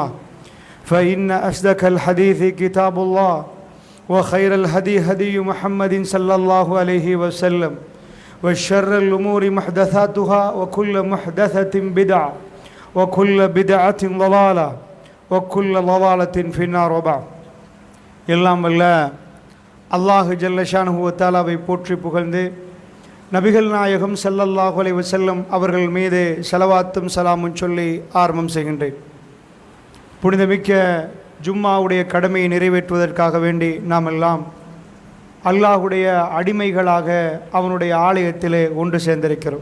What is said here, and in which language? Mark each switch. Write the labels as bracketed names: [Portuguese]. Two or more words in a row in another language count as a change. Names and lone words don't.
[Arabic] فإن أصدق الحديث كتاب الله وخير الهدي هدي محمد صلى الله عليه وسلم وشر الأمور محدثاتها وكل محدثة بدعة وكل بدعة ضلالة وكل ضلالة في النار وبعد [Tamil] எல்லாம் வல்ல அல்லாஹ் ஜல்ல ஷானஹு வ தஆலாவை போற்றி புகழ்ந்து நபிகள் நாயகம் ஸல்லல்லாஹு அலைஹி வஸல்லம் அவர்கள் மீது ஸலவாத்தும் சலாமும் சொல்லி ஆரம்பம் செய்கின்றேன். புனிதமிக்க ஜும்மாவுடைய கடமையை நிறைவேற்றுவதற்காக வேண்டி நாம் எல்லாம் அல்லாஹுடைய அடிமைகளாக அவனுடைய ஆலயத்திலே ஒன்று சேர்ந்திருக்கிறோம்.